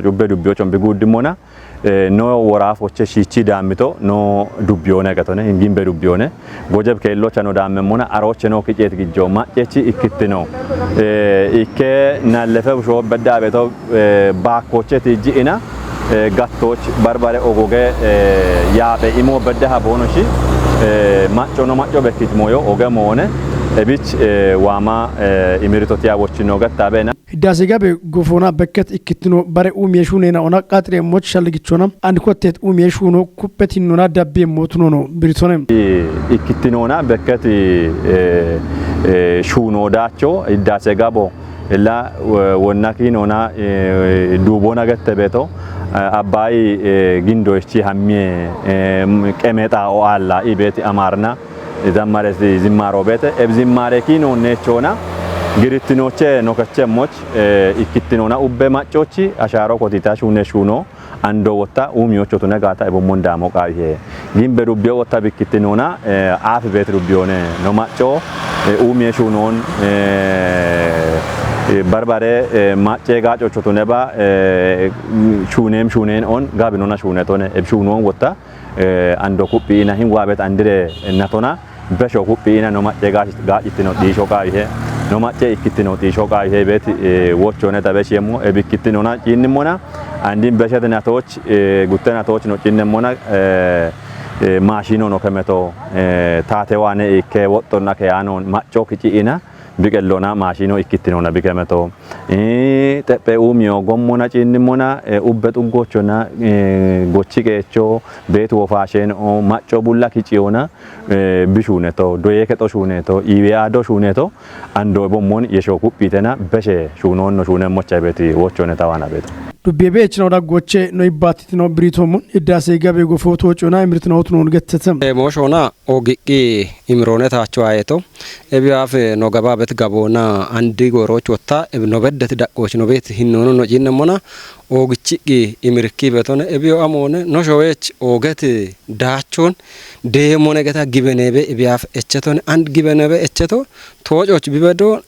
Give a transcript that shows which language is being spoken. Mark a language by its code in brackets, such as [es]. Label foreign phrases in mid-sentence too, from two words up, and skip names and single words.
[kbr] ኡበዱቢዮች ቢጉድሞና ኖ ወራፎች ሺቺ ዳሚቶ ኖ ዱቢዮነ ገቶነ እንግን በዱቢዮነ ጎጀብ ከሎች ነው ዳመሞና አሮች ነው ቅጨት ግጆ ማጨቺ ኢክት ነው ኢከ ናለፈው ሾ በዳ ቤቶ ባኮች ትጂና ጋቶች ባርባሬ ኦጎገ ያ በኢሞ በዳ ቦኖሺ ማጮ ነው ማጮ በፊት ሞዮ ኦገ ሞነ እቢች ዋማ ኢሚሪቶት ያቦች ነው ገታበና ህዳሴ ጋር በጎፎና በከት ኢክትኖ ባሬ ኡሚየሹኔና ኦና ቃጥሬሞች ሸልግቾና አንድ ኮቴት ኡሚየሹኖ ኩፔቲኖና ዳቤ ሞትኖ ነው ብሪቶነ ኢክትኖና በከት ሹኖ ዳቾ ህዳሴ ጋቦ እላ ወናኪኖና ዱቦና ገተበቶ አባይ ግንዶች ሀሚ ቀመጣ ኦአላ ኢቤት አማርና ዘማሬስ ዝማሮ ቤተ እብዝማሬ ኪኖ ነቾና ግሪትኖቼ ኖከቸሞች ኢክትኖና ኡበ ማጮቺ አሻሮ ኮቲታ ሹነ ሹኖ አንዶ ወታ ኡሚዮቹ ተነጋታ በሞንዳ ሞቃዬ ግን በዱቢዮ ወታ ቢክትኖና አፍ ቤት ዱቢዮነ ነው ማጮ ኡሚየ ሹኖን ባርባሬ ማጬ ጋጮቹ ተነባ ሹኔን ኦን ጋቢኖና ሹነቶነ እብሹኖን ወታ አንዶ ኩጲና ሂንዋበት አንድሬ እናቶና በሾ ኩጲና ነው ማጬ ጋጭትኖ ዲሾቃ ይሄ ነው ማጬ ኢክትኖ ዲሾቃ ይሄ ቤት ወቾነ ተበሽየሞ እብክትኖና ጪንሞና አንዲን በሸተናቶች ጉተናቶች ነው ጪንሞና ማሽኖ ነው ከመቶ ታቴዋነ ከወጦና ከያኖ ማጮ ክጪና ቢቀሎና ማሽኖ ኢክትኖና ቢከመቶ ጠጴኡሚዮ ጎሞና ጪንሞና ኡበጡጎቾና ጎቺቄቾ ቤት ወፋሽን ኦ ማጮ ቡላ ኪጪዮና ቢሹነቶ ዶየከጦ ሹነቶ ኢቢያዶ ሹነቶ አንዶ ቦሞን የሾኩ ቢተና በሸ ሹኖን ነው ሹነ ሞቻ ቤት ወቾነ ታዋና ቤት ዱቤቤች ነው ዳጎቼ ነው ይባቲት ነው ብሪቶሙን ህዳሴ ጋር ጎፎቶ ጮና እምርት ነው ትኖን ገተተም ሞሾና ኦጊቂ ኢምሮነታቸው አየቶ እቢያፍ ነው ገባበት ጋቦና አንዲ ጎሮች ወታ ነው በደት ዳቆች ነው ቤት ሂኖኑ ነው ጂነሞና ኦግቺቂ ኢምርኪ በቶነ እቢዮ አሞነ ነው ሾዌች ኦገት ዳቾን ደሞነ ገታ ግበነበ እቢያፍ እቸቶን አንድ ግበነበ እቸቶ ቶጮች ቢበዶ